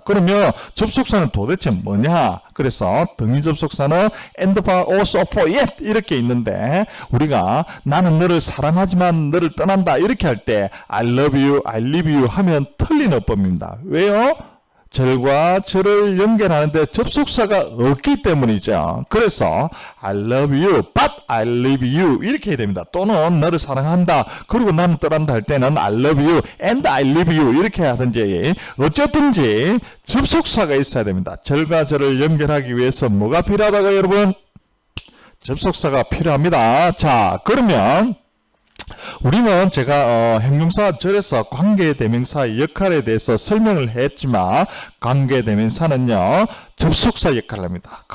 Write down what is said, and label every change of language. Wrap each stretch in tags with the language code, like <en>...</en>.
<ko>그러면 접속사는 도대체 뭐냐? 그래서 등위 접속사는</ko> <en>and for, also for, yet</en> <ko>이렇게 있는데 우리가 나는 너를 사랑하지만 너를 떠난다 이렇게 할 때</ko> <en>I love you, I leave you</en> <ko>하면 틀린 어법입니다. 왜요? 절과 절을 연결하는데 접속사가 없기 때문이죠. 그래서</ko> <en>I love you, but I leave you</en> <ko>이렇게 해야 됩니다. 또는 너를 사랑한다. 그리고 나는 떠난다 할 때는</ko> <en>I love you and I leave you</en> <ko>이렇게 하든지 어쨌든지 접속사가 있어야 됩니다. 절과 절을 연결하기 위해서 뭐가 필요하다고 여러분? 접속사가 필요합니다. 자, 그러면 우리는 제가 형용사 절에서 관계대명사의 역할에 대해서 설명을 했지만 관계대명사는요 접속사 역할을 합니다.</ko>